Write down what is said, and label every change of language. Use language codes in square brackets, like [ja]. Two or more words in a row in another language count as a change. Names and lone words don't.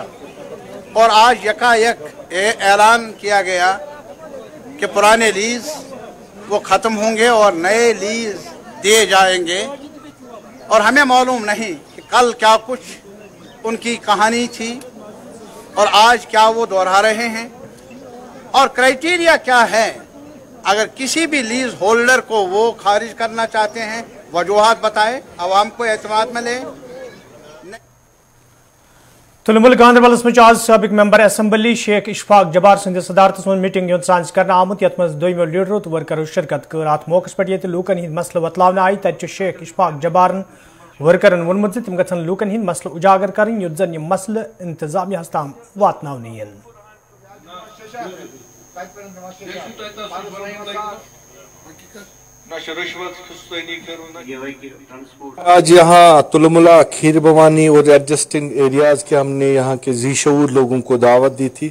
[hi] और आज यकायक ऐलान किया गया कि पुराने लीज़ वो ख़त्म होंगे और नए लीज़ दिए जाएंगे, और हमें मालूम नहीं कि कल क्या कुछ उनकी कहानी थी और आज क्या वो दोहरा रहे हैं, और क्राइटेरिया क्या है। अगर किसी भी [en] लीज होल्डर [hi] को वो खारिज करना चाहते हैं, वजूहात बताए, आवाम को एतमाद में लें। [ks] तुलमुल गांधरबलस में आज साबिक [en] मेंबर असम्बली [ks] शेख इशफाक जबार संद सदारत मन मीटिंग सांस कर आमुत यथ मज दोमो लीडरों तो वर्करों शिरकत कर। अत मौके पे ये लूकन हंद मसल वतलावन आय, तत शेख इशफाक जबारन वर्करन वोनमुत तिम गन लूकन हंद मसल उजागर कर, युत जन यह मसल इंतजामिया ताम वातन इन। [hi] आज यहाँ तुलमुला, खीर भवानी और [en] एडजस्टिंग एरियाज [hi] के हमने यहाँ के ज़ीशऊर लोगों को दावत दी थी।